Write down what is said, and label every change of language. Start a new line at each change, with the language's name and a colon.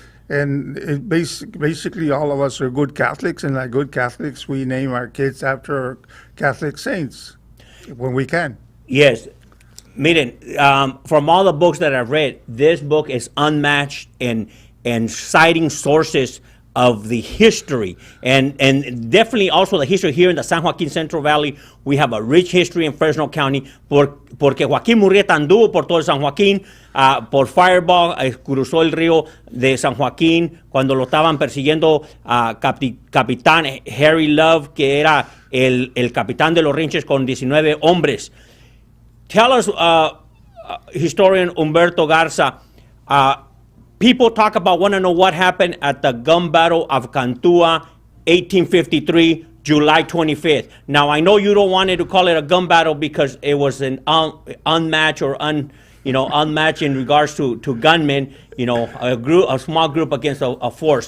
English: And it basically all of us are good Catholics, and like good Catholics, we name our kids after Catholic saints when we can. Yes.
Spanish: Miren,
English: from all the books that I've read, this book is unmatched in citing sources of the history and definitely also the history here in the San Joaquin Central Valley. We have a rich history in Fresno County
Spanish: porque Joaquín Murrieta anduvo por todo el San Joaquín, por Fireball, cruzó el río de San Joaquín cuando lo estaban persiguiendo capitán Harry Love, que era el capitán de los Rinches con 19 hombres.
English: Tell us, historian Humberto Garza, people want to know what happened at the gun battle of Cantua, 1853, July 25th. Now, I know you don't want to call it a gun battle because it was an unmatched or unmatched in regards to gunmen, a small group against a force.